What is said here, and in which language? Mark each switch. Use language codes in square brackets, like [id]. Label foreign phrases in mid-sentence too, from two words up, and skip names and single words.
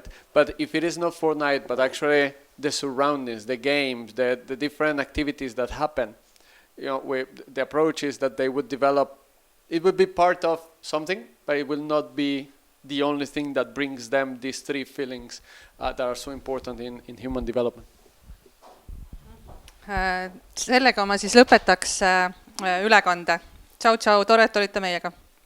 [en] But if it is not Fortnite, but actually the surroundings, the games, the different activities that happen, the approach is that they would develop, it would be part of something, but it will not be the only thing that brings them these 3 feelings that are so important in human development. [et] Sellega ma siis lõpetaks ülekande. Tšau, tšau, tore, et olite meiega.